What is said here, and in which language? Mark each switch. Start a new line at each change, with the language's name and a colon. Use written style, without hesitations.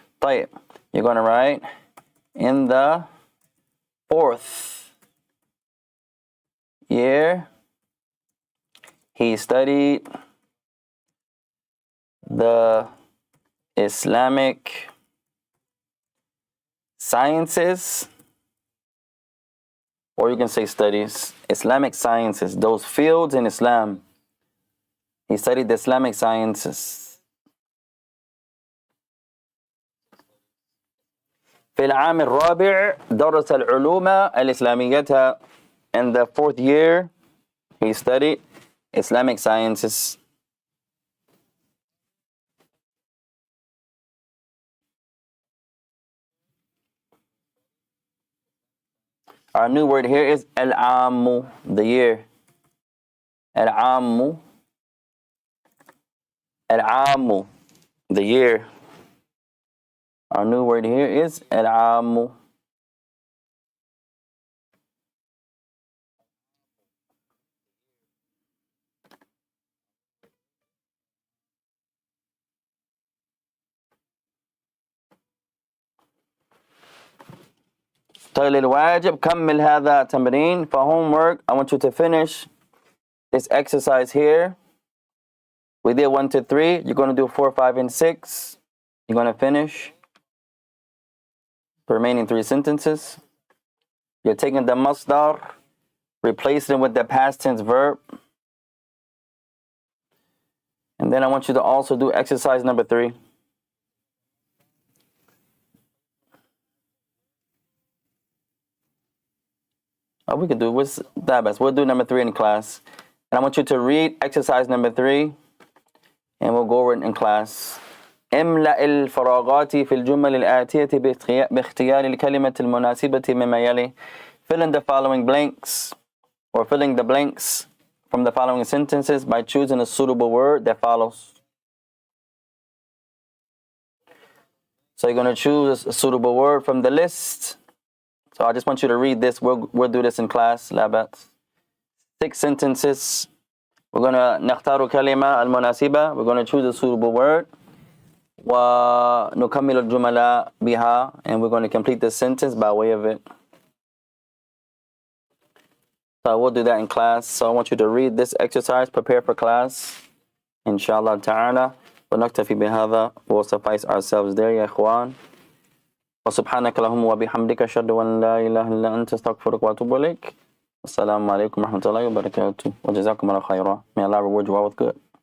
English: طيب you're going to write in the 4th year he studied the Islamic sciences, or you can say studies, Islamic sciences, those fields in Islam. He studied the Islamic sciences.
Arabic: في العام الرابع درس العلوم الإسلامية.
English: In the 4th year, he studied Islamic sciences. Our new word here is al-ammu, the year. Al-ammu, al-ammu, the year. Our new word here is al-ammu.
Arabic: طيب للواجب كمل هذا تمرين.
English: For homework, I want you to finish this exercise here. We did 1 to 3. You're going to do 4, 5, and 6. You're going to finish the remaining 3 sentences. You're taking the masdar, replacing it with the past tense verb. And then I want you to also do exercise number 3. We could do what's that best. We'll do number 3 in class. And I want you to read exercise number 3, and we'll go over it in class.
Arabic: املأ الفراغات في الجمل الآتية باختيار الكلمة المناسبة مما يلي.
English: Fill in the following blanks, or filling the blanks from the following sentences by choosing a suitable word that follows. So you're going to choose a suitable word from the list. So I just want you to read this. We'll do this in class. لابد. 6 sentences. We're going to
Arabic: نختار كلمة المناسبة.
English: We're going to choose a suitable word.
Arabic: ونكمل الجملة بها.
English: And we're going to complete the sentence by way of it. So we'll do that in class. So I want you to read this exercise. Prepare for class. Inshallah ta'ala.
Arabic: ونكتفي بهذا.
English: We'll suffice ourselves there
Arabic: يا إخوان. وسبحانك اللهم وبحمدك أشهد أن لا إله إلا أنت أستغفرك وأتوب إليك. السلام عليكم ورحمة الله وبركاته. وجزاكم الله خيرا.
English: May Allah reward you all with good.